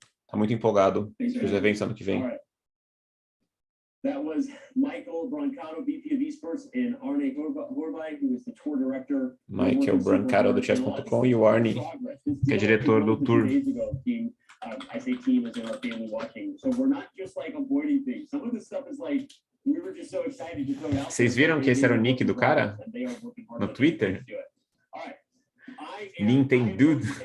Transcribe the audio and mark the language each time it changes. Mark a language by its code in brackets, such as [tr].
[pt] Tá muito empolgado para os eventos ano que vem. [en] That was Michael Brancato, VP of Esports, and Arne Horvath, who is the tour director. [pt] Michael Brancato do Chess.com e o Arne, que é diretor do tour. [en] I say team as in our family watching. So we're not just like avoiding things. Some of the stuff is like we were just so excited to throw it out. [pt] Vocês viram que esse era o nick do cara no Twitter? Nintendo.